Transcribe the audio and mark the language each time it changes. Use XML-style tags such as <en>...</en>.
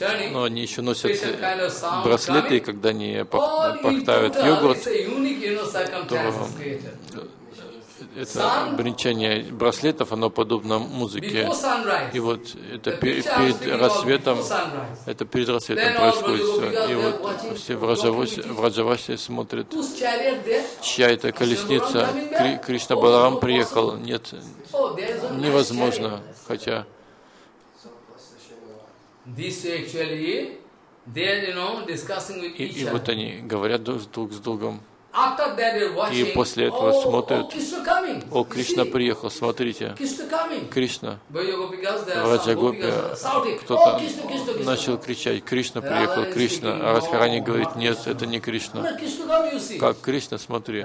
<ru>Но они еще носят браслеты, и когда они пахтают йогурт, то это бренчание браслетов, оно подобно музыке. И вот это перед рассветом, это перед рассветом происходит все. И вот все в Раджавасе смотрят, чья это колесница. Кришна Баларам приехал. Нет, невозможно, хотя...</ru> <en>This actually, they are, you know, discussing with each other.</en> <ru>И вот они говорят друг с другом.</ru> <en>After that, they're watching.</en> <ru>И после этого смотрят. О, Кришна приехал, смотрите. Кришна. Раджа-гопи. Кто-то начал кричать. Кришна приехал, Кришна. А Радхарани говорит, нет, это не Кришна. Как Кришна, смотри.</ru>